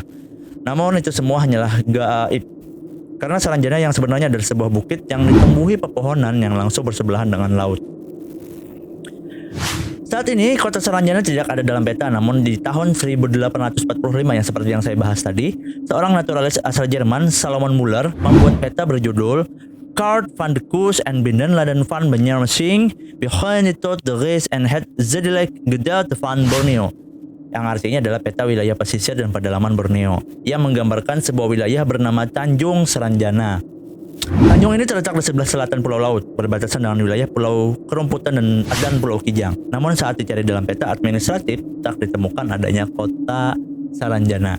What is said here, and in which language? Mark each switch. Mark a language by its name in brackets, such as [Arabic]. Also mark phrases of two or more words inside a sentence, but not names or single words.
[Indonesian] Namun itu semua hanyalah gaib. Karena Saranjana yang sebenarnya adalah sebuah bukit yang ditumbuhi pepohonan yang langsung bersebelahan dengan laut. Saat ini kota Saranjana tidak ada dalam peta, namun di tahun 1845 yang seperti yang saya bahas tadi, seorang naturalis asal Jerman, Salomon Muller, membuat peta berjudul [Dutch] kaart van de koers en binnenlanden van Banjarmasin beginnen tot de reis en het zuidelijk gedeelte van Borneo, [Indonesian] yang artinya adalah peta wilayah pesisir dan pedalaman Borneo yang menggambarkan sebuah wilayah bernama Tanjung Seranjana. Tanjung ini terletak di sebelah selatan Pulau Laut, berbatasan dengan wilayah Pulau Kerumputan dan Pulau Kijang. Namun saat dicari dalam peta administratif, tak ditemukan adanya kota Saranjana.